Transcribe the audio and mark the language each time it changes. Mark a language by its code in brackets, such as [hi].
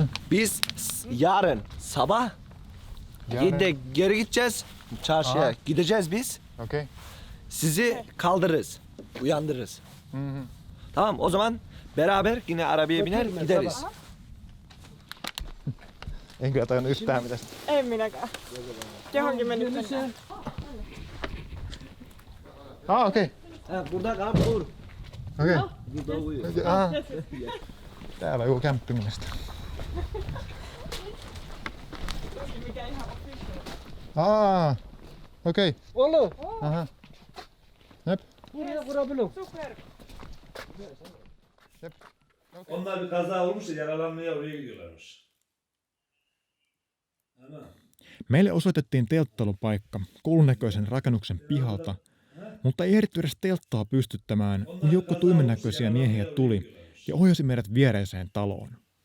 [tr] Biz yarın sabah 7'de geri gideceğiz. Çarşıya Aha. gideceğiz biz. Okey. Sizi kaldırırız. Uyandırırız. Tamam o zaman beraber yine arabaya biner gideriz. [fi] En kyllä tajunnut yhtään mitä. En minäkään. Johonkin me nyt mennään. Ah okei. [tr] Burada kal dur. Okei. Okay. [fi] Täällä on joku kämppingmesta. Okei. [tr] Oğlum. Aha. Jep. Buraya vurabilirim. Onlar bir kaza olmuş da yaralanmaya oraya gidiyorlarmış. Ana. [fi] Meille osoitettiin telttailupaikka koulun näköisen rakennuksen pihalta, mutta ei ehditty edes telttaa pystyttämään, kun joukko tuimennäköisiä miehiä tuli ja ohjasi meidät viereiseen taloon.